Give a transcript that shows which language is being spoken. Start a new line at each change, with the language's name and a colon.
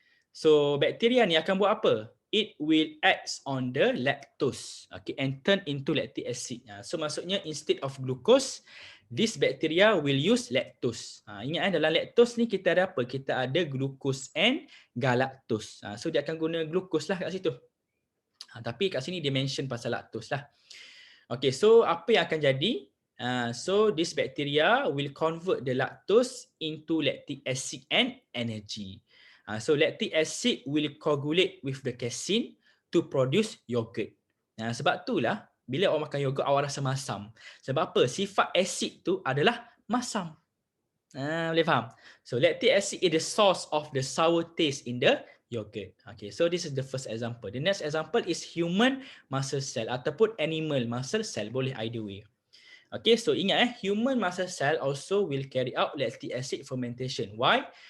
Malay: So bakteria ni akan buat apa?
English: It will act on the lactose, okay, and turn into lactic acid. So maksudnya instead of glucose, this bacteria will use lactose.
Malay: Ingat dalam lactose ni kita ada apa? Kita ada glucose and galactose. So dia akan guna glucose lah kat situ. Tapi kat sini dia mention pasal lactose lah. Okay, so apa yang akan jadi?
English: So this bacteria will convert the lactose into lactic acid and energy. So lactic acid will coagulate with the casein to produce yogurt.
Malay: Sebab itulah bila awak makan yogurt awak rasa masam. Sebab apa? Sifat asid tu adalah masam. Boleh faham?
English: So lactic acid is the source of the sour taste in the yogurt. Okay, so this is the first example. The next example is human muscle cell ataupun animal muscle cell. Boleh either way. Okay, so ingat human muscle cell also will carry out lactic acid fermentation. Why?